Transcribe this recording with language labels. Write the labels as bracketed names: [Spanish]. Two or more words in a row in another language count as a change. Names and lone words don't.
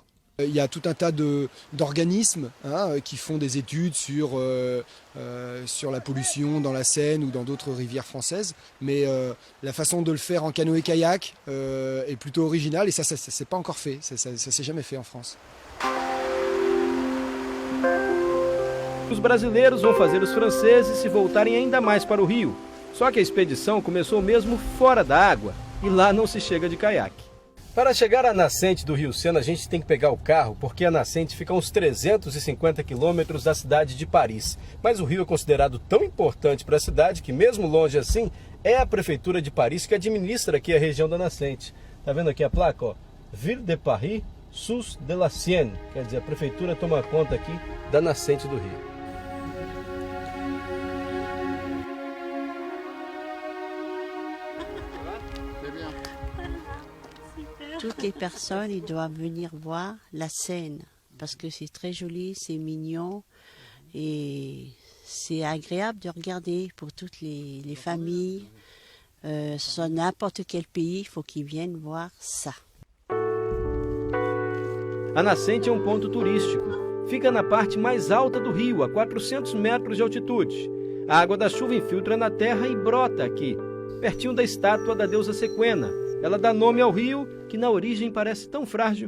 [French] Il y a tout un tas d'organismes qui font des études sur la pollution dans la Seine ou dans d'autres rivières françaises. Mais la façon de le faire en canoë-kayak est plutôt originale et ça s'est pas encore fait. Ça s'est jamais fait en France. [Portuguese] Os brasileiros vão fazer os franceses se voltarem ainda mais para o rio. Só que a expedição começou mesmo fora da água e lá não se chega de caiaque. Para chegar à nascente do Rio Sena, a gente tem que pegar o carro, porque a nascente fica a uns 350 quilômetros da cidade de Paris. Mas o rio é considerado tão importante para a cidade que, mesmo longe assim, é a Prefeitura de Paris que administra aqui a região da nascente. Tá vendo aqui a placa, ó? [French] Ville de Paris, Source de la Seine. [Portuguese] Quer dizer, a Prefeitura toma conta aqui da nascente do rio. [French] Toutes les personnes ils doivent venir voir la Seine parce que c'est très joli, c'est mignon et c'est agréable de regarder pour toutes les familles. Sur n'importe quel pays, il faut qu'ils viennent voir ça. [Portuguese] A nascente é um ponto turístico. Fica na parte mais alta do rio, a 400 metros de altitude. A água da chuva infiltra na terra e brota aqui, pertinho da estátua da deusa Sequena. Ela dá nome ao rio, que na origem parece tão frágil.